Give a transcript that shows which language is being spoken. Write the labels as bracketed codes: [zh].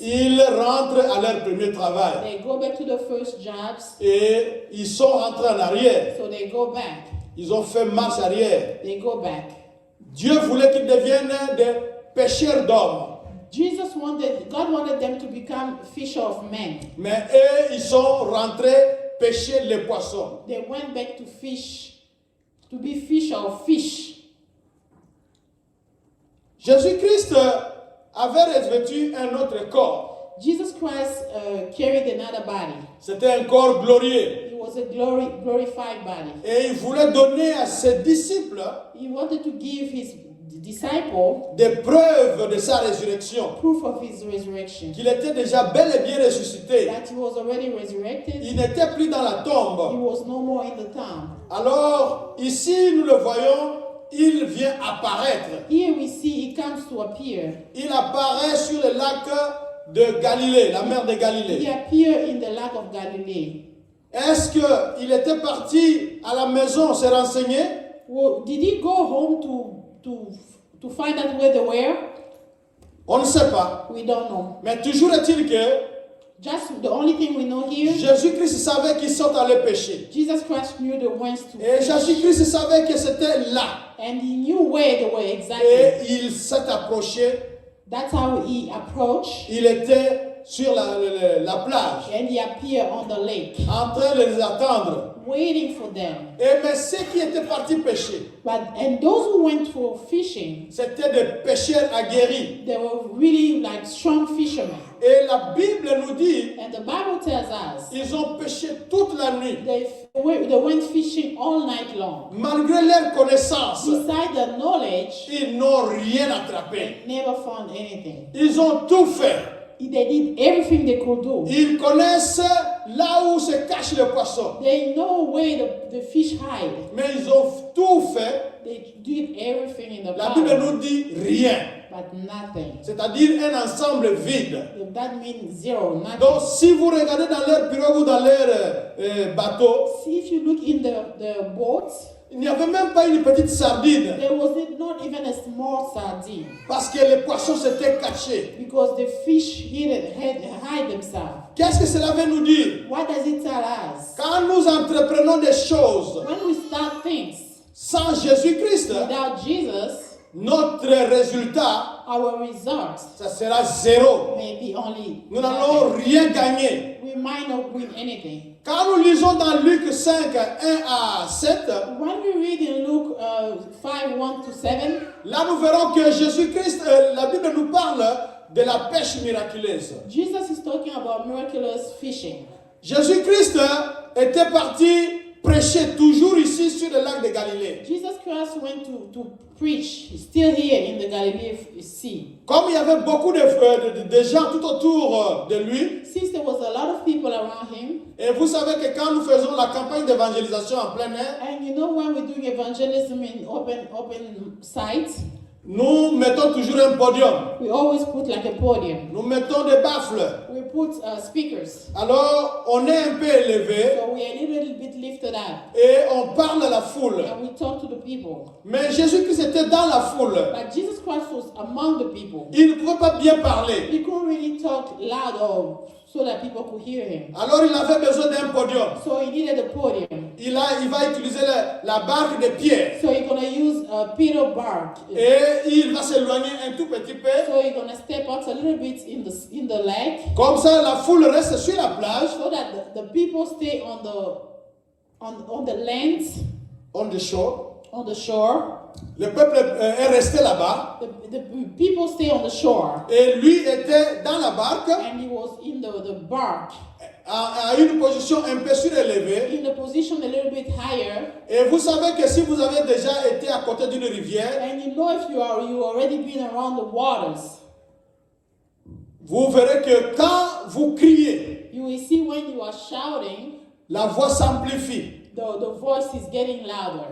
[fr] Ils rentrent à leur premier travail. [en] They go back to the first jobs. [fr] Et ils sont rentrés en arrière. [en] So they go back. [fr] Ils ont fait marche arrière. [en] They go back. [fr] Dieu voulait qu'ils deviennent des pêcheurs d'hommes. [en] God wanted them to become fisher of men. [fr] Mais eux, ils sont rentrés pêcher les poissons. [en] They went back to fish, to be fisher of fish. [fr] Jésus-Christ avait revêtu un autre corps. [en] Jesus Christ carried another body. [fr] C'était un corps glorieux. [en] It was a glorified body. [fr] Et il voulait donner à ses disciples [en] He wanted to give his disciple [fr] des preuves de sa résurrection. [en] proof of his resurrection. [fr] Qu'il était déjà bel et bien ressuscité. [en] That he was already resurrected. [fr] Il n'était plus dans la [en] He [fr] tombe. [en] was no more in the tomb. [fr] Alors, ici, nous le voyons, il vient apparaître. [en] Here we see he comes to appear. [fr] Il apparaît sur le lac de Galilée, la mer de [en] He [fr] Galilée. [en] appeared in the lake of Galilee. [fr] Est-ce qu'il était parti à la maison se renseigner? [en] Well, did he go home to find out where they were? [fr] On ne sait pas. [en] We don't know. [fr] Mais toujours est-il que [en] Just the only thing we know here, [fr] Jésus-Christ savait qu'ils sont allés pêcher. [en] Jesus Christ knew the whence to [fr] Et [en] fish. [fr] Jésus-Christ savait que c'était là. [en] And he knew where they were exactly. [fr] Et il s'est approché. [en] That's how he approached. [fr] Il était sur la plage, [en] And he appeared on the lake, [fr] en train de les attendre. [en] waiting for them. [fr] Et mais ceux qui étaient partis pêcher, [en] And those who went for fishing, [fr] c'était des pêcheurs aguerris. [en] they were really like strong fishermen. [fr] Et la Bible nous dit, [en] And the Bible tells us [fr] ils ont pêché toute la nuit. [en] they went fishing all night long. [fr] Malgré leur connaissance, [en] Beside the knowledge, [fr] ils n'ont rien attrapé. [en] they never found anything. [fr] Ils ont tout fait. [en] They did everything they could do. [fr] Ils connaissent là où se cache le poisson. [en] They know where the fish hide. [fr] Mais ils ont tout fait. [en] They did everything in the [fr] La Bible [en] Bible, [fr] nous dit rien. [en] but nothing. [fr] C'est-à-dire un ensemble vide. [en] That means zero, nothing. [fr] Donc si vous regardez dans leur pirogue ou dans leur bateau, [en] See, if you look in the boats, [fr] il n'y avait même pas une petite sardine. [en] there was not even a small sardine [fr] Parce que les poissons s'étaient cachés. [en] because the fish hide themselves. [fr] Qu'est-ce que cela veut nous dire? [en] What does it tell us? [fr] Quand nous entreprenons des choses [en] When we start things [fr] sans Jésus-Christ, [en] without Jesus, [fr] notre résultat, [en] our result [fr] ça sera zéro. [en] may be only [fr] Nous n'allons [en] nothing. [fr] rien gagner. [en] We might not win anything. [fr] Quand nous lisons dans Luc 5, 1 à 7, [en] When we read in Luke 5, 1-7, [fr] là nous verrons que Jésus-Christ, la Bible nous parle de la pêche miraculeuse. [en] Jesus is talking about miraculous fishing. [fr] Jésus-Christ était parti prêcher toujours ici sur le lac de Galilée. [en] Jesus Christ went to preach, still here in the Galilee Sea. [fr] Comme il y avait beaucoup de gens tout autour de lui, [en] Since there was a lot of people around him, [fr] et vous savez que quand nous faisons la campagne d'évangélisation en plein air, [en] and you know when we're doing evangelism in open sites, [fr] nous mettons toujours un podium. [en] we always put like a podium. [fr] Nous mettons des baffles. [en] We put speakers. [fr] Alors, on est un peu élevé [en] So we are a little bit lifted up. [fr] et on parle à la foule. [en] And we talk to the people. [fr] Mais Jésus-Christ était dans la foule. [en] But Jesus Christ was among the people. [fr] Il ne pouvait pas bien parler. [en] He couldn't really talk loud or so that people could hear him. [fr] Alors, il avait besoin d'un podium. [en] So he needed a podium. [fr] Il va utiliser la barque de pierre. [en] So he's going to use a peter bark. [fr] Et il va s'éloigner un tout petit peu. [en] So he's going to step out a little bit in the lake [fr] Comme ça, la foule reste sur la plage. [en] so that the people stay on the land, On the shore. on the shore. [fr] Le peuple est resté là-bas. [en] The people stay on the shore. [fr] Et lui était dans la barque, [en] And he was in the bark, [fr] à une position un peu surélevée. [en] in the position a little bit higher. [fr] Et vous savez que si vous avez déjà été à côté d'une rivière, [en] And you know if you already been around the waters, [fr] vous verrez que quand vous criez, [en] you will see when you are shouting, [fr] la voix s'amplifie. [en] the voice is getting louder.